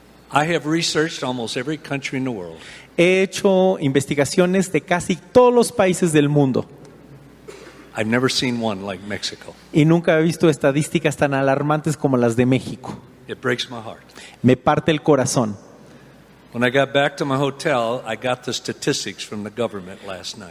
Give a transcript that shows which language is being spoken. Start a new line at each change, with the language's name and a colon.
English: I have researched almost every country in the world.
Spanish: He hecho investigaciones de casi todos los países del mundo
English: I've never seen one like Mexico.
Spanish: y nunca he visto estadísticas tan alarmantes como las de México.
English: It breaks my heart.
Spanish: Me parte el corazón.
English: When I got back to my hotel, I got the statistics from the government last night.